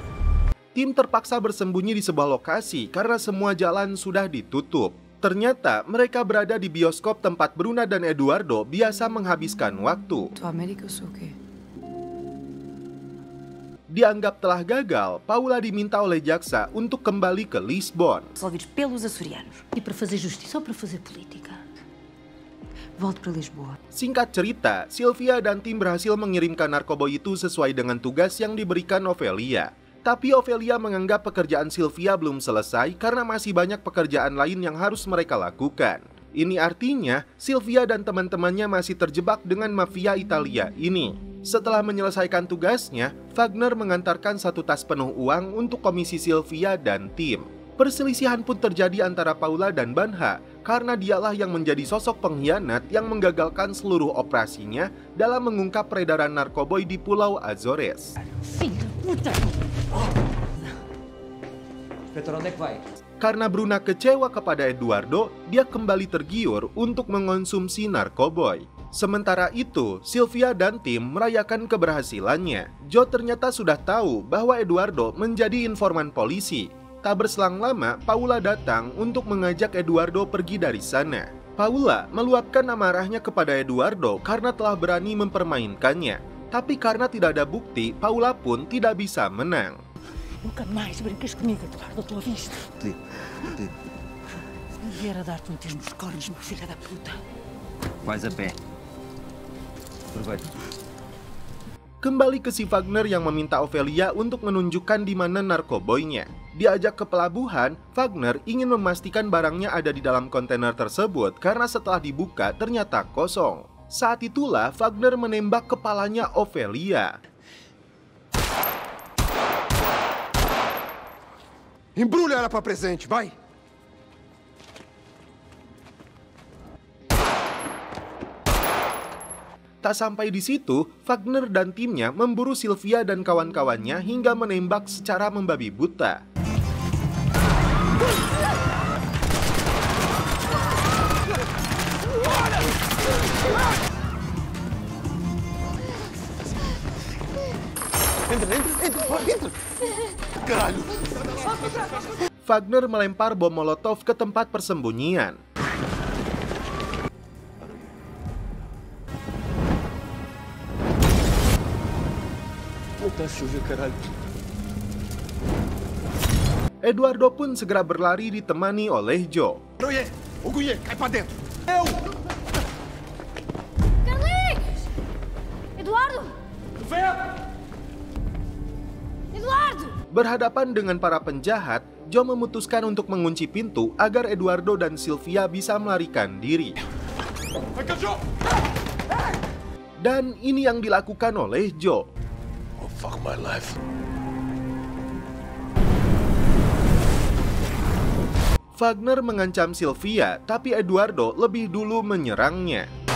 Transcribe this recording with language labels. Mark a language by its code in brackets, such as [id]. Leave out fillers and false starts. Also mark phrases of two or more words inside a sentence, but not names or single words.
[id] Tim terpaksa bersembunyi di sebuah lokasi karena semua jalan sudah ditutup. Ternyata mereka berada di bioskop tempat Bruna dan Eduardo biasa menghabiskan waktu. Dianggap telah gagal, Paula diminta oleh jaksa untuk kembali ke Lisbon. [pt] Resolvidos pelos açorianos. E para fazer justiça ou para fazer política? Volto para Lisboa. [id] Singkat cerita, Sylvia dan tim berhasil mengirimkan narkoboy itu sesuai dengan tugas yang diberikan Ophelia. Tapi Ophelia menganggap pekerjaan Sylvia belum selesai karena masih banyak pekerjaan lain yang harus mereka lakukan. Ini artinya Sylvia dan teman-temannya masih terjebak dengan mafia Italia ini. Setelah menyelesaikan tugasnya, Wagner mengantarkan 1 tas penuh uang untuk komisi Sylvia dan tim. Perselisihan pun terjadi antara Paula dan Banha karena dialah yang menjadi sosok pengkhianat yang menggagalkan seluruh operasinya dalam mengungkap peredaran narkoboy di Pulau Azores. [pt] Filho da puta! Inspetor, onde é que vai? [id] Karena Bruna kecewa kepada Eduardo, dia kembali tergiur untuk mengonsumsi narkoboy. Sementara itu, Sylvia dan tim merayakan keberhasilannya. Joe ternyata sudah tahu bahwa Eduardo menjadi informan polisi. Tak berselang lama, Paula datang untuk mengajak Eduardo pergi dari sana. Paula meluapkan amarahnya kepada Eduardo karena telah berani mempermainkannya. Tapi karena tidak ada bukti, Paula pun tidak bisa menang. [pt] Nunca mais brinques comigo, Eduardo, estou a vista. Se não vier a dar-te um tiro nos cornos, meu filho da puta. Vais a pé. Aproveita. [id] Kembali ke si Wagner yang meminta Ophelia untuk menunjukkan di mana narkoboynya. Diajak ke pelabuhan, Wagner ingin memastikan barangnya ada di dalam kontainer tersebut karena setelah dibuka ternyata kosong. Saat itulah Wagner menembak kepalanya Ophelia. [pt] Embrulha ela para presente, vai! [id] Tak sampai di situ, Wagner dan timnya memburu Sylvia dan kawan-kawannya hingga menembak secara membabi buta. [pt] Entra! Caralho! [id] Wagner melempar bom molotov ke tempat persembunyian. [pt] Puta suja, caralho! [id] Eduardo pun segera berlari ditemani oleh Joe. [pt] Ogunhê, cai pra dentro! Carlinhos! Eduardo! Eduardo! [id] Berhadapan dengan para penjahat, Joe memutuskan untuk mengunci pintu agar Eduardo dan Sylvia bisa melarikan diri. Dan ini yang dilakukan oleh Joe. [en] Oh, fuck my life. [id] Wagner mengancam Sylvia, tapi Eduardo lebih dulu menyerangnya.